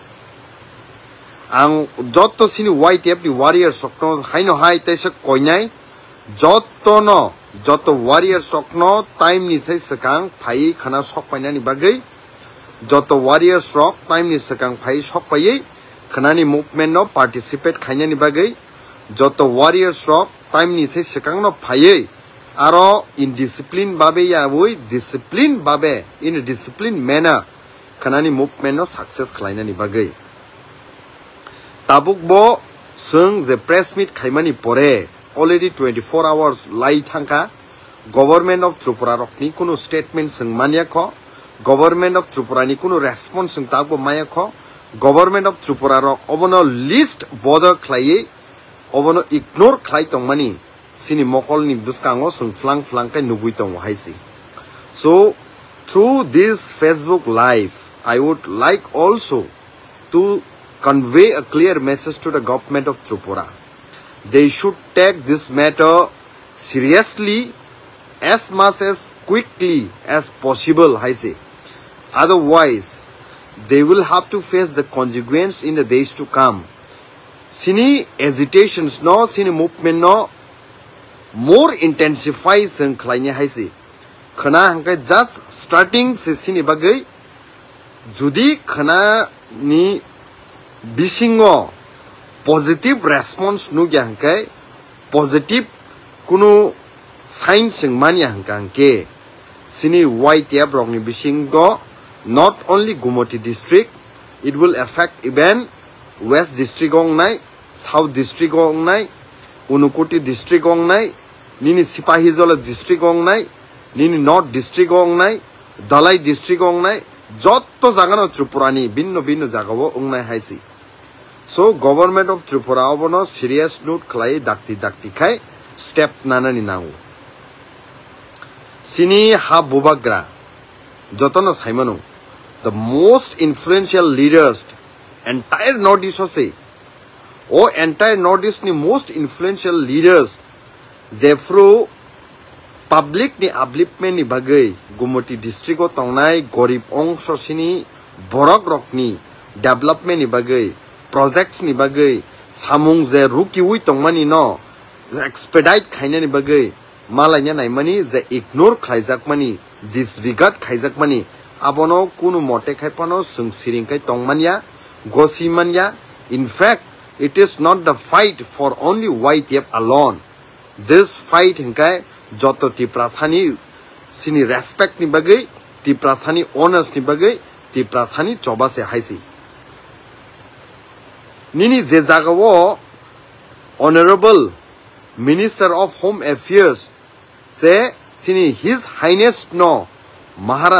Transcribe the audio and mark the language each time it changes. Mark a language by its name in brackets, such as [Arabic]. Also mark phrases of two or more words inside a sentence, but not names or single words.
[Kok Borok] ang joto sini YTF ni warriors sokno haino hai taisa koinai joto warriors sokno time ni sai sakang phai khana sok paina ni bagai joto warriors rock time ni sakang phai sok pai khanani movement no participate khaina ni bagai joto warriors rock time ni sai sakang no phai aro in discipline babe ya woi discipline babe [English] in a disciplined manner [Kok Borok] khanani movement no success khlaina ni bagai tabuk bo sung je [English] press meet [Kok Borok] khaimani pore [English] already 24 hours [Kok Borok] lai thangka government of Tripura rok ni kuno statement sung mania kho government of Tripura ni kuno response sung tabo maya kho government of Tripura rok obono list bother khlai obono ignore khlai tongmani sini mokol ni buskango sung flang kai nubui tong haisi [English] so through this Facebook live I would like also to convey a clear message to the government of Tripura they should take this matter seriously as much as quickly as possible [Kok Borok] haisi [English] otherwise they will have to face the consequence in the days to come [Kok Borok] sini agitations no sini movement no more intensify sing khlaine haisi khana hangkai [English] just starting [Kok Borok] se sini bagai judi khana ni bisingo [English] positive response [Kok Borok] nu gya hangkai positive kuno sign sing mani hangkangke sini YTF rok ni bisingo [English] not only Gumoti district it will affect even West district [Kok Borok] ong nai South district ong nai Unukoti district ong nai nini Sipahijola district ong nai nini North district ong nai Dalai district ong nai jotto jaga no Tripura ni binno jaga bo ong nai haisi so government of Tripura obono [English] serious note [Kok Borok] khlai dakti khai step nana ni nau sini ha bubagra jotono saimano [English] the most influential leaders entire Northeast [Kok Borok] ose o entire Northeast ni [English] most influential leaders [Kok Borok] jefro public ni upliftment ni bagai Gumoti district o tongnai gorib ongsho sini borok rokni development ni bagai projects ni bagai samung je ruki ui tongmani no expedite khaina ni bagai malanya naimani je ignore khlaijakmani disregard khlaijakmani abono kunu mote khaipano sungsiringkai tongmania gosimania. [English] In fact, it is not the fight for only YTF alone. This fight [Kok Borok] hinkai joto tiprasani sini respect ni bagai tiprasani honors ni bagai tiprasani choba se haisi nini je jagawo Honorable Minister of Home Affairs se sini His Highness no Maharaj